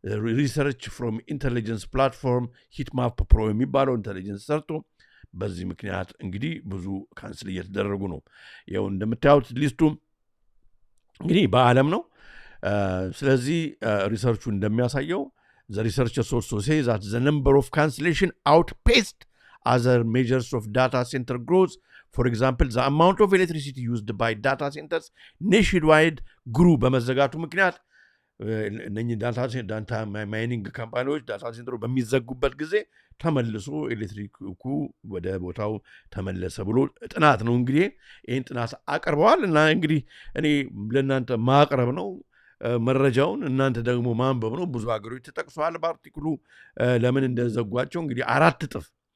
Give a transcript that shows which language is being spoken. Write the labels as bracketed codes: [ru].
[en] research from intelligence platform Heatmap Pro [am] የሚባለው ኢንተለጀንስ ሰርቶ በዚህ ምክንያት እንግዲህ ብዙ ካንስል እየተደረጉ ነው። ያው እንደምታዩት ሊስቱ እንግዲህ በዓለም ነው። ስለዚህ ሪሰርቹ እንደሚያሳየው [en] the researchers also say that the number of cancellation outpaced other measures of data center growth. For example, the amount of electricity used by data centers nationwide grew. [am] በመዘጋቱ ምክንያት እነኚህ ዳታ ማይኒንግ ካምፓኒዎች ዳታ ሴንተሩ በሚዘጉበት ጊዜ ተመልሶ ኤሌክትሪኩ ወደ ቦታው ተመለሰ ብሎ ጥናት ነው እንግዲህ ይህን ጥናት አቅርበዋል። እና እንግዲህ እኔ ለእናንተ ማቅረብ ነው መረጃውን፣ እናንተ ደግሞ ማንበብ ነው። ብዙ ሀገሮች ተጠቅሰዋል በአርቲክሉ ለምን እንደዘጓቸው። እንግዲህ 4 እጥፍ